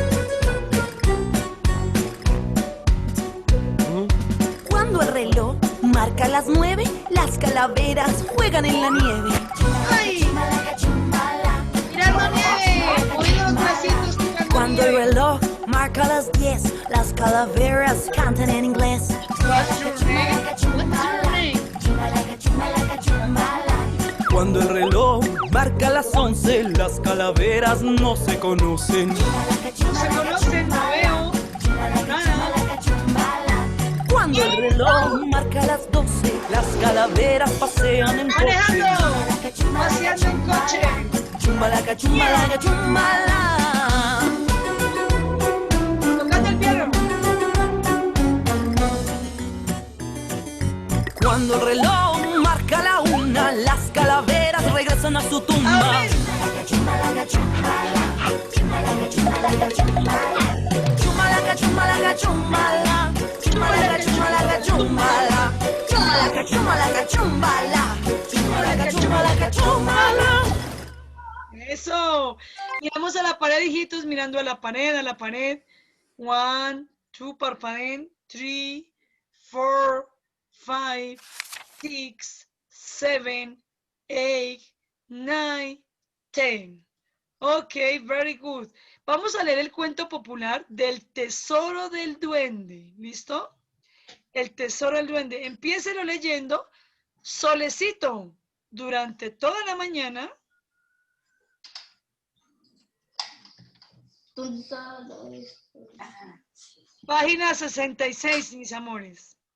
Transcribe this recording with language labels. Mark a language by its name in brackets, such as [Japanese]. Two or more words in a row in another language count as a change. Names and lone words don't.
[Spanish] Cuando el reloj marca las 9, las calaveras juegan en la nieve. ¡Ay! ¡Mirando nieve! Moviendo los bracitos, tirando Cuando el nieve. reloj marca las 10, las calaveras cantan en inglés. [English] What's your name? What's your name? [Spanish] Cuando el reloj marca las 11, las calaveras no se conocen. No se conocen, no veo. Nada. Cuando el reloj marca las 12, las calaveras pasean en coche. Manejando, paseando en coche. Chumbalaca, chumbalaca, chumbala. Tocando el piano. Cuando el reloj marca la 1, las calaveras regresan a su tumba. Amén. Chumbalaca, chumbala. Chumbalaca, chumbala. Chumbalaca, chumbala. Chumbalaca, chumbala. Chumbalaca, chumbala. Chumbalaca, chumbala. Eso. Miramos a la pared, hijitos, mirando a la pared, a la pared. 1, 2, parpadeen. 3, 4, 5, 6, 7, 8, 9, 10. [English] Ok, very good. [Spanish] Vamos a leer el cuento popular del Tesoro del Duende. ¿Listo? El Tesoro del Duende. Empiécelo leyendo solecito durante toda la mañana. Página 66, mis amores.